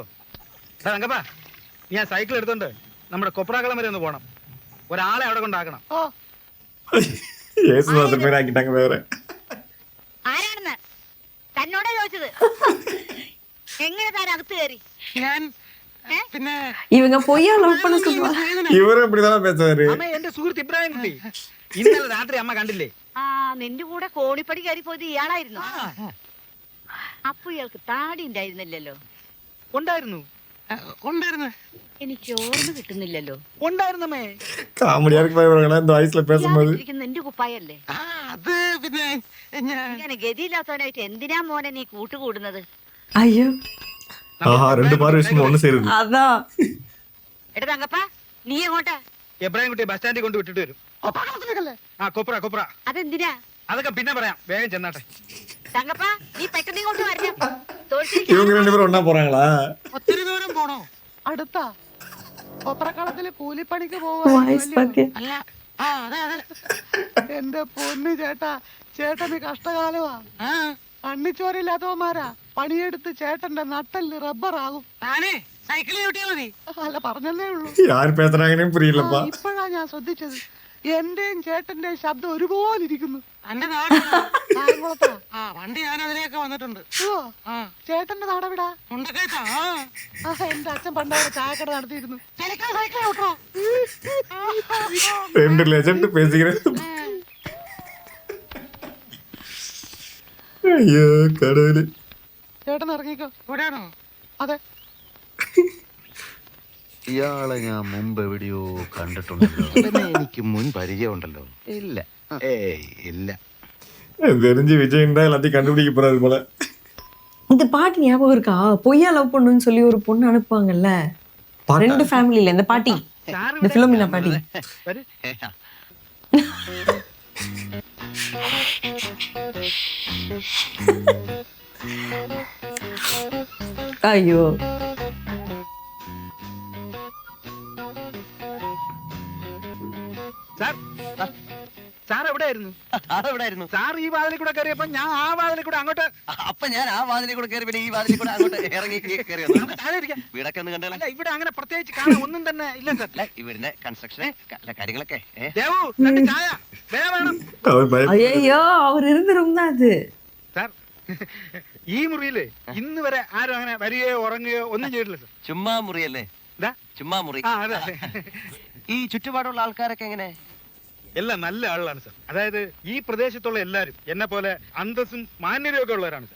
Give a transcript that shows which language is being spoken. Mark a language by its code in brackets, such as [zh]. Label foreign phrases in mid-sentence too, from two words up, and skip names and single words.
[ml] തങ്കപ്പാ, നീ ആ സൈക്കിൾ എടുത്തോണ്ട് നമ്മുടെ കൊപ്രാക്കളം വരെ ഒന്ന് പോണം. ഒരാളെ അവിടെ കൊണ്ടാക്കണം. ഓ, യേശുദാസൻ പേരാക്കിട്ടങ്ങ് വേറെ. ആരാണെന്ന് തന്നോടാ ചോദിച്ചത്. എങ്ങനെ താൻ അകത്ത് കയറി? ഞാൻ പിന്നെ [ta] இவங்க பொய்யா லவ் பண்ண சொல்லுவாங்க. இவரும் இப்படிதான் பேசுவாரு. [ml] അമ്മ, എന്റെ സുഹൃത്ത് ഇബ്രാഹിം കുട്ടി ഇന്നലെ രാത്രി അമ്മ കണ്ടില്ലേ? ആ, നിന്റെ കൂടെ കോണിപ്പടി കയറി പോയത് ഇയാളായിരുന്നു. അപ്പൊ ഇയാൾക്ക് താടി ഉണ്ടായിരുന്നില്ലല്ലോ. ഉണ്ടായിരുന്നു, ഉണ്ടായിരുന്നു. എനിക്ക് ഓർമ്മ കിട്ടുന്നില്ലല്ലോ. ഉണ്ടായിരുന്നമ്മേ. [ta] காமெடியா இருக்கு பாருங்களா இந்த வாய்ஸ்ல பேசும்போது. [ml] ഇരിക്കുന്ന നിന്റെ കുപ്പായല്ലേ? അത് പിന്നെ ഞാൻ ഇങ്ങനെ ഗതിയില്ലാത്തവനായിട്ട് എന്തിനാ മോനെ നീ കൂട്ടുകൂടുന്നത്? [ta] ஐயோ ஆஹா, ரெண்டு பாரு விஷயம் ஒண்ணு சேருது. அதான் [ml] എടാ തങ്കപ്പാ, നീ എങ്ങോട്ടാ? എബ്രാഹിം കുട്ടി ബസ് സ്റ്റാൻഡിൽ കൊണ്ട് വിട്ടിട്ട് വരും. കൊപ്രാക്കളത്തിലേക്കല്ലേ? ആ, കൊപ്ര അതെന്തിനാ? അതൊക്കെ പിന്നെ പറയാം, വേഗം ചെന്നാട്ടെ. തങ്കപ്പാ, നീ പെട്ടെന്ന് ഇങ്ങോട്ട് വരണം. [ta] இவங்க ரெண்டு பேரும் ஒண்ணா போறாங்களா? [ml] ഒത്തിരി ദൂരം പോണോ? അടുത്താ. കൊപ്രക്കളത്തില് കൂലിപ്പണിക്ക് [ta] வாய்ஸ் பாக்க [ml] അല്ല, ആ അതെ അതെ. എന്റെ പൊന്നു ചേട്ടാ, ചേട്ടന് കഷ്ടകാലമാ. കണ്ണിച്ചോരില്ലാത്തവന്മാരാ പണിയെടുത്ത് ചേട്ടന്റെ നട്ടല് റബ്ബറാകും. ഞാനേ സൈക്കിളിൽ ചവിട്ടിയാ മതി. അല്ല, പറഞ്ഞല്ലേ ഉള്ളൂ. [ta] யார் பேசுறாங்கன்னு புரியலப்பா. [ml] ഇപ്പോഴാ ഞാൻ ശ്രദ്ധിച്ചത്. എന്റെയും ചേട്ടന്റെയും ശബ്ദം ഒരുപോലെ ഇരിക്കുന്നു. എന്റെ നാട് വണ്ടി ഞാൻ അതിലേക്ക് വന്നിട്ടുണ്ട്. ചേട്ടന്റെ നാടെവിടാ? എന്റെ അച്ഛൻ പണ്ടവിടെ ചായക്കട നടത്തിയിരുന്നു. [ta] ரெண்டு லெஜண்ட் பேசிக்கிறேன். ஐயோ கடவுளே. [ml] ചേട്ടൻ ഇറങ്ങിക്കോ. ഇവിടെയാണോ? അതെ. ഇയാളെ ഞാൻ മുമ്പ് എവിടെയോ കണ്ടിട്ടുണ്ടല്ലോ. പിന്നെ എനിക്ക് മുൻ പരിചയമുണ്ടല്ലോ. ഇല്ല, ഏയ് ഇല്ല. [ta] தெரிஞ்சு விஜய்ன்றா எல்லாத்தையும் கண்டுபிடிக்க போறாரு போல. இந்த பாட்டு ஞாபகம் இருக்கா? பொய்யா லவ் பண்ணுன்னு சொல்லி ஒரு பொண்ணு அனுப்புவாங்கல்ல, ரெண்டு ஃபேமிலில. இந்த பாட்டி, இந்த பிலோமினா பாட்டி. [ml] വരൂ. [ta] ஐயோ [ml] സാർ, സാർ എവിടെയായിരുന്നു? അതെവിടായിരുന്നു? സാർ ഈ വാതിലിൽ കൂടെ കയറിയപ്പോ ഞാൻ ആ വാതിലിൽ കൂടെ അങ്ങോട്ട്. അപ്പൊ ഞാൻ ആ വാതിലിൽ കൂടെ കയറി, പിന്നെ ഈ വാതിലിൽ കൂടെ അങ്ങോട്ട് ഇറങ്ങി കയറി വന്നു. നമുക്ക് താഴെ ഇരിക്കാം. വീടൊക്കെ ഒന്ന് കണ്ടല്ലോ. അല്ല, ഇവിടെ അങ്ങനെ പ്രത്യേകിച്ച് കാണാൻ ഒന്നും തന്നെ ഇല്ല സാർ. അല്ല, ഇവരുടെ കൺസ്ട്രക്ഷൻ കാര്യങ്ങളൊക്കെ ദേവു, രണ്ട് ചായ വേണം. [ta] அவர் பய ஐயோ அவர் இருந்த ரூம் தான் அது. [ml] സാർ, ഈ മുറിയില് ഇന്ന് വരെ ആരും അങ്ങനെ വരികയോ ഉറങ്ങുകയോ ഒന്നും ചെയ്തിട്ടില്ല സാർ. ചുമ്മാ മുറിയല്ലേ? എന്താ? ചുമ്മാ മുറി. ആ, അതെ. ഈ ചുറ്റുപാടുള്ള ആൾക്കാരൊക്കെ എങ്ങനെ? എല്ലാം നല്ല ആളാണ് സാർ. അതായത് ഈ പ്രദേശത്തുള്ള എല്ലാരും എന്നെ പോലെ അന്തസ്സും മാന്യതയും ഒക്കെ ഉള്ളവരാണ് സാർ.